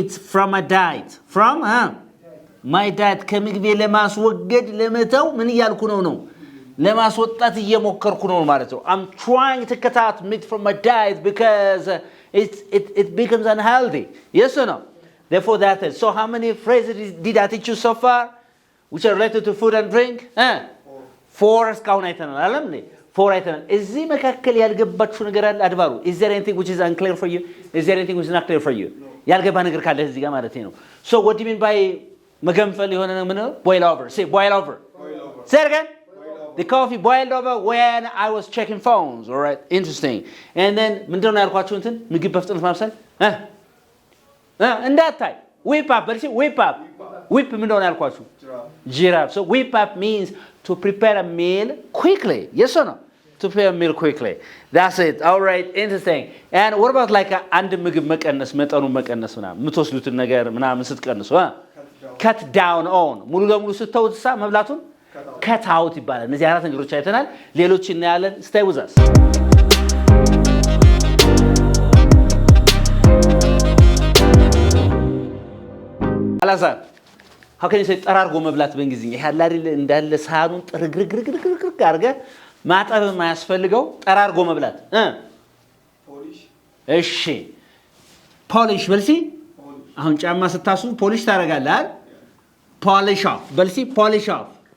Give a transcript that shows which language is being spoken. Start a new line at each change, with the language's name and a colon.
English: from my diet from my diet
Amharic: ከምግቤ ለማስወገድ ለመተው ምን እያልኩ ነው ለማስወጣት እየሞከርኩ ነው ማለት ነው
English: I'm trying to cut out meat from my diet because it becomes unhealthy yes or no therefore that is so how many phrases did I teach you so far which are related to food and drink 4
Amharic: እስካሁን አይተናል አይደል 4 አይተናል። እዚህ መካከል ያልገባችሁ ነገር አለ አድባሩ?
English: Is there anything which is unclear for you? Is there anything which is not clear for you?
Amharic: ያልገባ ነገር ካለ እዚህ ጋር ማለት ነው።
English: So what do you mean by
Amharic: መገንፈል የሆነ ነው? ምን ነው?
English: Boil over. Say boil over. Say it again. The coffee boiled over when I was checking phones. All right, interesting. And then
Amharic: ምንድነው ያልኳችሁ እንትን ምግብ በፍጥነት ማብሰል እንዳታይ whip up. በርሲ whip up. whip ምንድነው ያልኳችሁ?
English: Giraffe. So whip up means to prepare a meal quickly. Yes or no? To prepare a meal quickly. That's it. All right, interesting. And what about like
Amharic: አንድ ምግብ መቀነስ መጠኑ መቀነስ ምናምን የምትወስዱትን ነገር ምናምን ስትቀንሱ cut down on ሙሉ ለሙሉ ስትተውሳ መብላቱን cut out ይባላል። እነዚህ አራት ነገሮች አይተናል። ሌሎች እናያለን።
English: Stay with us. አላዛር how can you say
Amharic: ጠራርጎ መብላት በእንግሊዝኛ? ይሄ አይደል እንዳለ ሳህኑን ጥርግርግርግርግር አድርገ ማጠብ የማያስፈልገው ጠራርጎ መብላት ፖሊሽ። እሺ ፖሊሽ በልሲ አሁን ጫማ ስታሱ ፖሊሽ ታደርጋለህ አይደል?
English: polish off በልሲ polish off.